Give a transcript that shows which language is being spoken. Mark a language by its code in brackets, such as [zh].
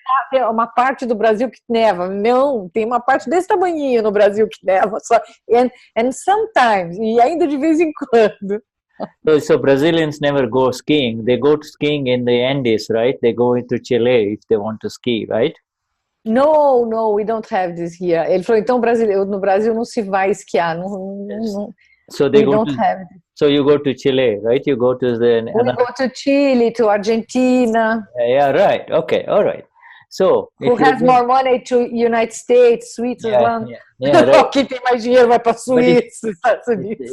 [pt] Tem uma parte do Brasil que neva. Não, tem uma parte desse tamanhinho no Brasil que neva. [en] And sometimes, [pt] e ainda de vez em quando. [en] So Brazilians never go skiing. They go to skiing in the Andes, right? They go into Chile if they want to ski, right? No, we don't have this here. [pt] Ele falou, então no Brasil não se vai esquiar. [en] So So you go to Chile, right? You go to we go to Chile, to Argentina. Yeah, right. Okay, all right. So who has more money to United States, Switzerland? Yeah, right. [pt] Quem tem mais dinheiro vai para Suíça, Estados Unidos.